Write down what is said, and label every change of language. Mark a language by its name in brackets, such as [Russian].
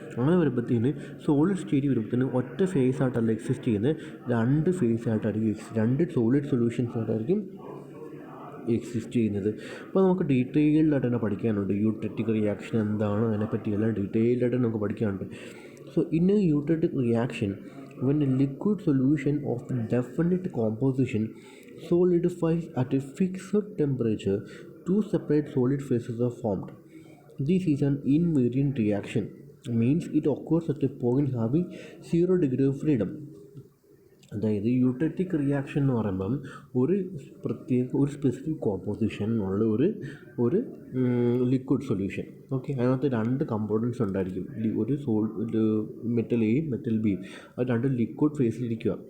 [Malayalam] അങ്ങനെ വരുമ്പോഴത്തേന് solid state വരുമ്പോഴത്തേന് ഒറ്റ ഫേസായിട്ടല്ല എക്സിസ്റ്റ് ചെയ്യുന്നത്, രണ്ട് ഫേസായിട്ടായിരിക്കും, രണ്ട് സോളിഡ് സൊല്യൂഷൻസ് ആയിട്ടായിരിക്കും എക്സിസ്റ്റ് ചെയ്യുന്നത്. അപ്പോൾ നമുക്ക് ഡീറ്റെയിൽഡായിട്ട് തന്നെ പഠിക്കാനുണ്ട്. യൂട്ടറ്റിക് റിയാക്ഷൻ എന്താണ്, അതിനെപ്പറ്റിയെല്ലാം ഡീറ്റെയിൽഡായിട്ട് നമുക്ക് പഠിക്കാനുണ്ട്. [English] So in a eutectic reaction, when a liquid solution of definite composition solidifies at a fixed temperature, two separate solid phases are formed. This is an invariant reaction, means it occurs at a point having 0 degree of freedom. [Malayalam] അതായത് eutectic reaction എന്ന് പറയുമ്പം ഒരു specific കോമ്പോസിഷനുള്ള ഒരു liquid solution. Okay, അതിനകത്ത് രണ്ട് components ഉണ്ടായിരിക്കും. ഒരു metal എയും മെറ്റൽ ബിയും, അത് രണ്ട് ലിക്വിഡ് ഫേസിലിരിക്കുക.